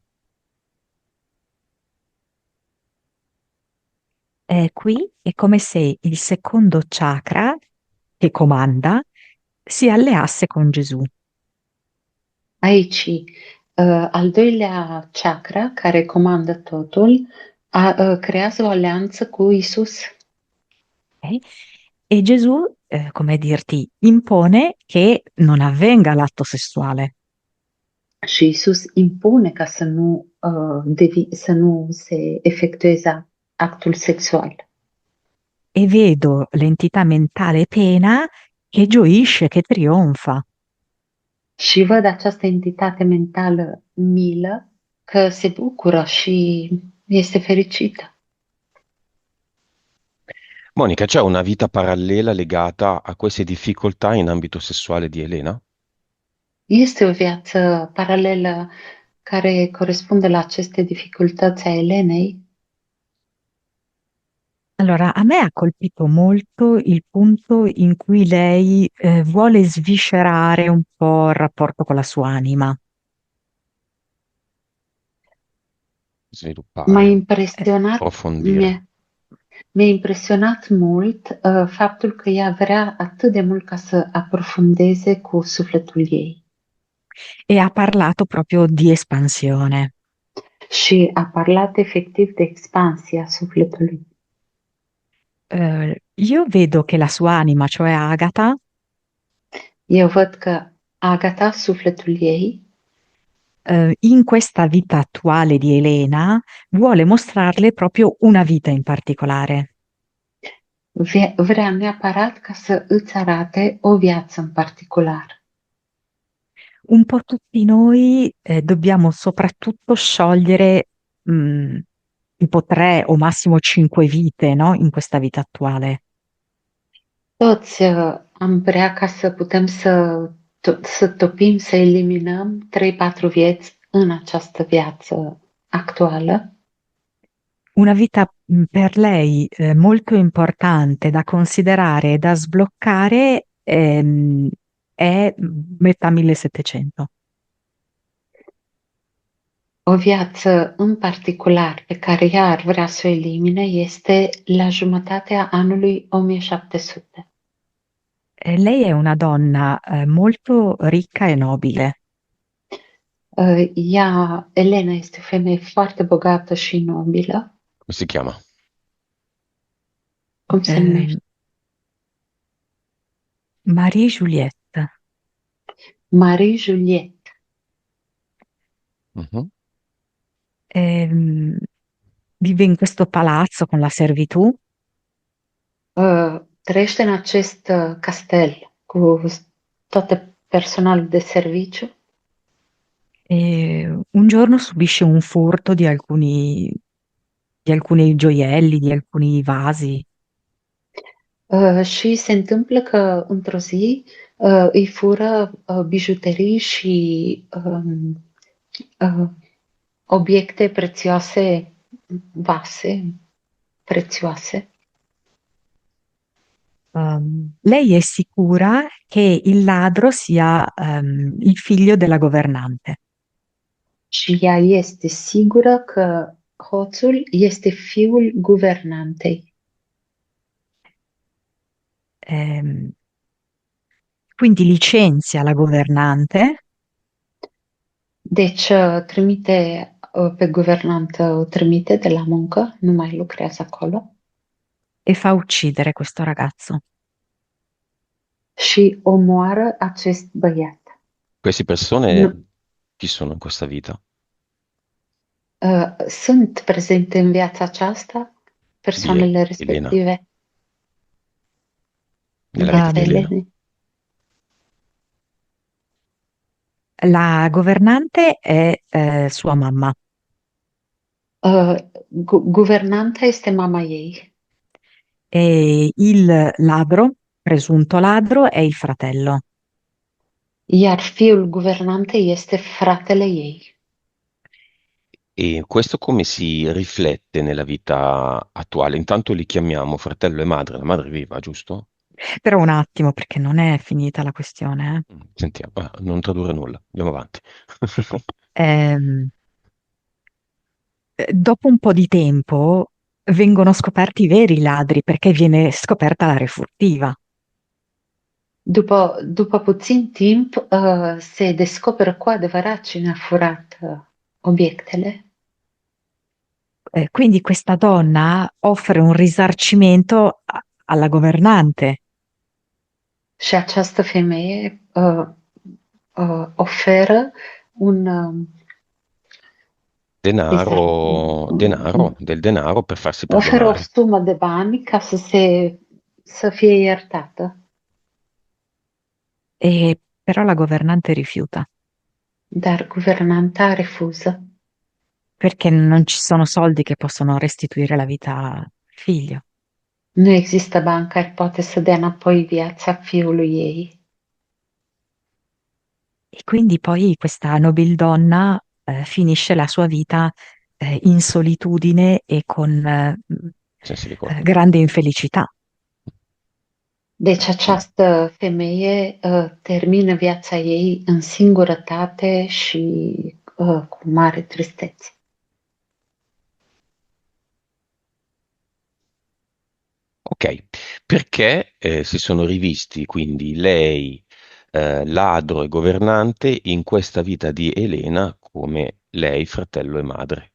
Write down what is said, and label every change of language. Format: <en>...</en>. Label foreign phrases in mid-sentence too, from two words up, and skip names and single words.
<it>Qui è come se il secondo chakra, che comanda, si alleasse con Gesù.</it> <ro>Aici, al doilea chakra, care comandă totul, creează o alianță cu Isus. Ok?</ro> <it>E Gesù, come dirti, impone che non avvenga l'atto sessuale.</it> <ro>Și Isus impune ca să nu se efectueze actul sexual.</ro> <it>E vedo l'entità mentale pena che gioisce, che trionfa.</it> <ro>Și văd această entitate mentală milă că se bucură și este fericită.</ro> <it>Monica, c'è una vita parallela legata a queste difficoltà in ambito sessuale di Elena?</it> <ro>Este o viață paralelă care corespunde la aceste dificultăți a Elenei.</ro> <it>Allora, a me ha colpito molto il punto in cui lei vuole sviscerare un po' il rapporto con la sua anima.</it> <ro>M-a</ro> <it>Sviluppare,</it> <ro>impresionat,</ro> <it>approfondire.</it> <ro>mi-a impresionat mult faptul că ea vrea atât de mult ca să aprofundeze cu sufletul ei.</ro> <it>E ha parlato proprio di espansione.</it> <ro>Și a parlat efectiv de expansia sufletului.</ro> <it>Io vedo che la sua anima, cioè Agata,</it> <ro>Eu văd că Agata, sufletul ei,</ro> <it>in questa vita attuale di Elena, vuole mostrarle proprio una vita in particolare.</it> <ro>vrea neapărat ca să îți arate o viață în particolar.</ro> <it>Un po' tutti noi dobbiamo soprattutto sciogliere tipo 3 o massimo 5 vite, no? In questa vita attuale.</it> <ro>Toți am vrea ca să putem să topim, să eliminăm 3-4 vieți în această viață actuală.</ro> <it>Una vita per lei molto importante da considerare e da sbloccare è metà 1700.</it> <ro>O viață în particular pe care ea ar vrea să o elimine este la jumătatea anului 1700.</ro> <it>Lei è una donna molto ricca e nobile.</it> <ro>Ea, Elena, este o femeie foarte bogată și nobilă.</ro> <it>Come si chiama?</it> <ro>Cum se Eh, numește? Marie Juliette. Marie Juliette. Mhm.</ro> <it>Ehm, Vive in questo palazzo con la servitù</it> <ro>Trăiește în acest castel cu tot personalul de serviciu.</ro> <it>e un giorno subisce un furto di alcuni gioielli, di alcuni vasi.</it> <ro>Și se întâmplă că într-o zi îi fură bijuterii și obiecte prețioase, vase prețioase.</ro> <it>Lei è sicura che il ladro sia il figlio della governante.</it> <ro>Și ea este sigură că hoțul este fiul guvernantei.</ro> <it>Ehm, quindi licenzia la governante</it> <ro>Deci trimite pe guvernantă, o trimite de la muncă, nu mai lucrează acolo,</ro> <it>e fa uccidere questo ragazzo.</it> <ro>și omoară acest băiat.</ro> <it>Queste persone</it> <ro>Nu,</ro> <it>chi sono in questa vita?</it> <ro>sunt prezente în viața aceasta</ro> <it>Di</it> <ro>persoanele Elena, respective în</ro> <it>nella vita</it> <ro>viața</ro> <it>di Elena.</it> <ro>Elenei.</ro> <it>La governante è sua mamma</it> <ro>Guvernanta este mama ei,</ro> <it>e il ladro, presunto ladro, è il fratello.</it> <ro>iar fiul guvernantei este fratele ei.</ro> <it>E questo come si riflette nella vita attuale? Intanto li chiamiamo fratello e madre, la madre è viva, giusto? Però un attimo, perché non è finita la questione. Sentiamo, non tradurre nulla, andiamo avanti. Ehm, Dopo un po' di tempo vengono scoperti i veri ladri perché viene scoperta la refurtiva.</it> <ro>După puțin timp, se descoperă cu adevărat cine a furat obiectele.</ro> <it>Quindi questa donna offre un risarcimento alla governante.</it> <ro>Și această femeie oferă un</ro> <it>Del denaro per farsi</it> <ro>oferă o</ro> <it>perdonare.</it> <ro>sumă de bani ca să fie iertată.</ro> <it>Però la governante rifiuta</it> <ro>Dar guvernanta refuză</ro> <it>perché non ci sono soldi che possono restituire la vita al figlio.</it> <ro>nu există bani care poate să dea înapoi viața fiului ei.</ro> <it>E quindi poi questa nobildonna finisce la sua vita in solitudine e con Se si ricorda. grande infelicità.</it> <ro>Deci această femeie termină viața ei în singurătate și cu mare tristețe.</ro> <it>Ok, perché si sono rivisti quindi lei, ladro e governante, in questa vita di Elena come lei, fratello e madre?</it>